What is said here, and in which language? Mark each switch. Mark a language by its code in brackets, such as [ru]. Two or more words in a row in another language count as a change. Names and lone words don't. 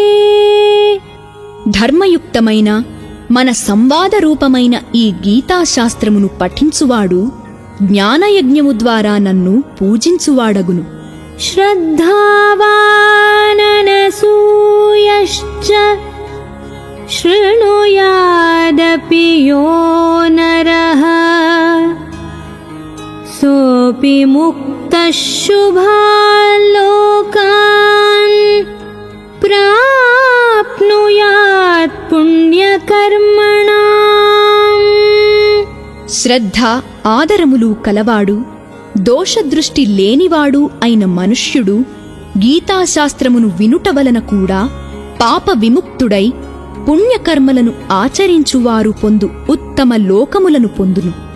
[te] ధర్మయుక్తమైన మన సంవాద రూపమైన ఈ గీతాశాస్త్రమును పఠించువాడు జ్ఞానయజ్ఞము ద్వారా నన్ను పూజించువాడగును. [sa] శ్రద్ధావాననసూయశ్చ శృణుయాదపి యో నరః सोऽपि मुक्तः शुभान् लोकान् प्राप्नुयात् पुण्यकर्मणाम्। [te] శ్రద్ధ ఆదరములు కలవాడు, దోషదృష్టి లేనివాడు అయిన మనుష్యుడు గీతాశాస్త్రమును వినుట వలన కూడా పాప విముక్తుడై పుణ్యకర్మలను ఆచరించువారు పొందు ఉత్తమ లోకములను పొందును.